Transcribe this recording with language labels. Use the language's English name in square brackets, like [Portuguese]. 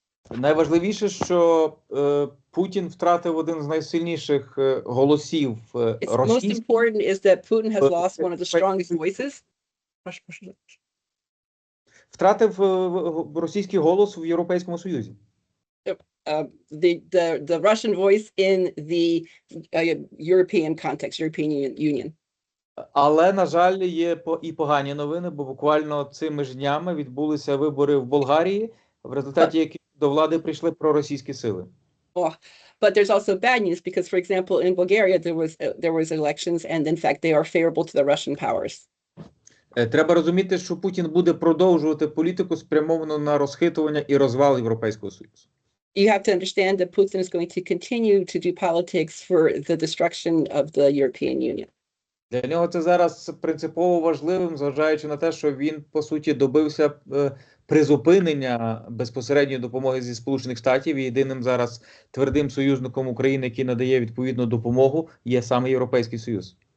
[Ukrainian] Найважливіше, що Путін втратив один з найсильніших голосів [English] Most important is that Putin has lost one of the strongest voices. [Ukrainian] Втратив російський голос в Європейському Союзі. [English] The Russian voice in the European context, European Union. [Ukrainian] Але, на жаль, є і погані новини, бо буквально цими ж днями відбулися вибори в Болгарії, в результаті яких до влади прийшли проросійські сили. [English] But there's also bad news because, for example, in Bulgaria there was elections, and in fact they are favorable to the Russian powers. [Ukrainian] Треба розуміти, що Путін буде продовжувати політику, спрямовану на розхитування і розвал Європейського Союзу. [English] You have to understand that Putin is going to continue to do politics for the destruction of the European Union. [Ukrainian] Для нього це зараз принципово важливим, зважаючи на те, що він, по суті, добився призупинення безпосередньої допомоги зі Сполучених Штатів. І єдиним зараз твердим союзником України, який надає відповідну допомогу, є саме Європейський Союз.